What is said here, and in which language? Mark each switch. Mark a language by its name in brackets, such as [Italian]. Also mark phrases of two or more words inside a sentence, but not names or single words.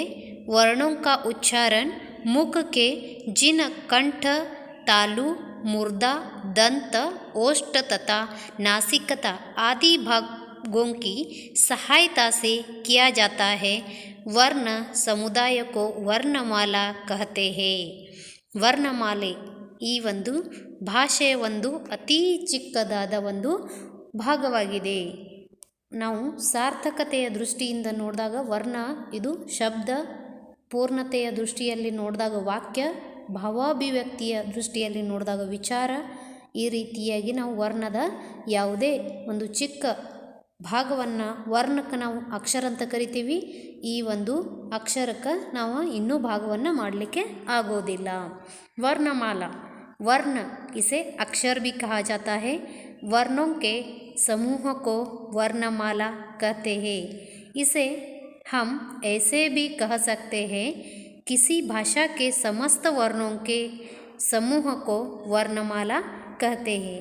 [Hindi] वर्णों का उच्चारण मुख के जिन कंठ, तालु, मूर्धा, दंत, ओष्ठ तथा नासिकता आदि भागों की सहायता से किया जाता है, वर्ण समुदाय को वर्णमाला कहते हैं। [Kannada] ವರ್ಣಮಾಲೆ ಈ ಒಂದು ಭಾಷೆಯ ಒಂದು ಅತಿ ಚಿಕ್ಕದಾದ ಒಂದು ಭಾಗವಾಗಿದೆ. ನಾವು ಸಾರ್ಥಕತೆಯ ದೃಷ್ಟಿಯಿಂದ ನೋಡಿದಾಗ ವರ್ಣ ಇದು ಶಬ್ದ, ಪೂರ್ಣತೆಯ ದೃಷ್ಟಿಯಲ್ಲಿ ನೋಡಿದಾಗ ವಾಕ್ಯ, ಭಾವಾಭಿವ್ಯಕ್ತಿಯ ದೃಷ್ಟಿಯಲ್ಲಿ ನೋಡಿದಾಗ ವಿಚಾರ, ಈ ರೀತಿಯಾಗಿ ನಾವು ವರ್ಣದ ಯಾವುದೇ ಒಂದು ಚಿಕ್ಕ ಭಾಗವನ್ನು ವರ್ಣಕ್ಕೆ ನಾವು ಅಕ್ಷರ ಅಂತ ಕರಿತೀವಿ. ಈ ಒಂದು ಅಕ್ಷರಕ್ಕೆ ನಾವು ಇನ್ನೂ ಭಾಗವನ್ನು ಮಾಡಲಿಕ್ಕೆ ಆಗೋದಿಲ್ಲ. [Hindi] ವರ್ಣಮಾಲಾ वर्ण इसे अक्षर भी कहा जाता है। वर्णों के समूह को वर्णमाला कहते हैं। इसे हम ऐसे भी कह सकते हैं, किसी भाषा के समस्त वर्णों के समूह को वर्णमाला कहते हैं।